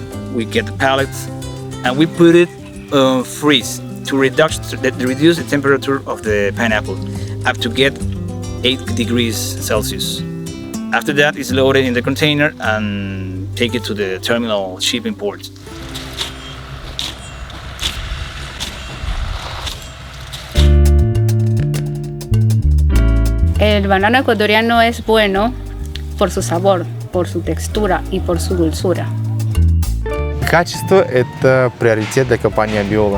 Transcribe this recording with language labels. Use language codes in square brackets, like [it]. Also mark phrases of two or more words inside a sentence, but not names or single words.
[en] We get the pallets and we put it freeze to reduce the temperature of the pineapple up to get 8 degrees Celsius. After that, it's loaded in the container and take it to the terminal shipping port. [es] El banano ecuatoriano es bueno por su sabor, por su textura y por su dulzura. [ru] Качество – это приоритет для компании Абиола.